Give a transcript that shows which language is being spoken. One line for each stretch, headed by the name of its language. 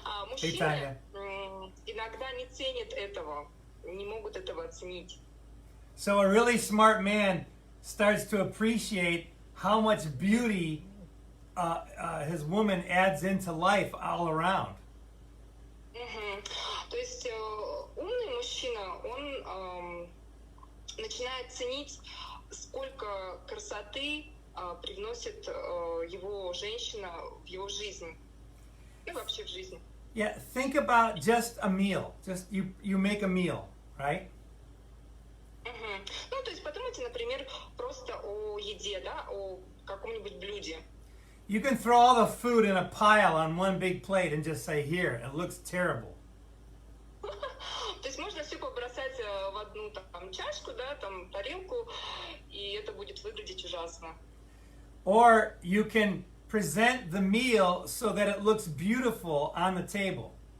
Russian: Мужчины иногда не ценят этого, не могут этого оценить.
English: So a really smart man starts to appreciate how much beauty his woman adds into life all around.
Russian: То есть умный мужчина, он начинает ценить, сколько красоты привносит его женщина в его жизнь, и вообще в жизнь.
English: Yeah, think about just a meal. Just you make a meal, right?
Russian: Ну, то есть подумайте, например, просто о еде, да, о каком-нибудь блюде.
English: You can throw all the food in a pile on one big plate and just say, here, it looks terrible.
Russian: То есть можно все побросать в одну там чашку, да, там тарелку, и это будет выглядеть ужасно.
English: Or you can present the meal so that it looks beautiful on the table.